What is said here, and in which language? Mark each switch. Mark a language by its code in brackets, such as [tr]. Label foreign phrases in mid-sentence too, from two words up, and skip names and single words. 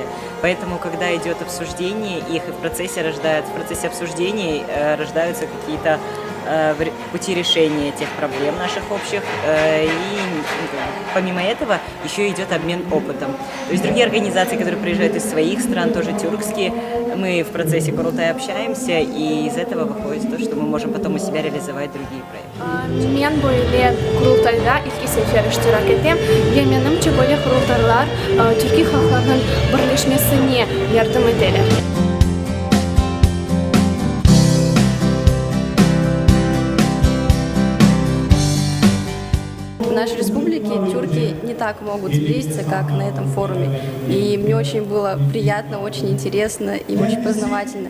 [ru] Поэтому, когда идет обсуждение, их и в процессе обсуждений рождаются какие-то пути решения тех проблем наших общих. И помимо этого еще идет обмен опытом. То есть другие организации, которые приезжают из своих стран, тоже тюркские, мы в процессе Курултая общаемся, и из этого выходит то, что мы можем потом у себя реализовать другие проекты. [az] Мен böyle Kurultayda ilk sefer iştirak ettim ve menimce böyle kurultaylar Türkiye halklarının birleşmesine yardım eder. [ru] В нашей республике тюрки не так могут сблизиться, как на этом форуме. И мне очень было приятно, очень интересно и очень познавательно.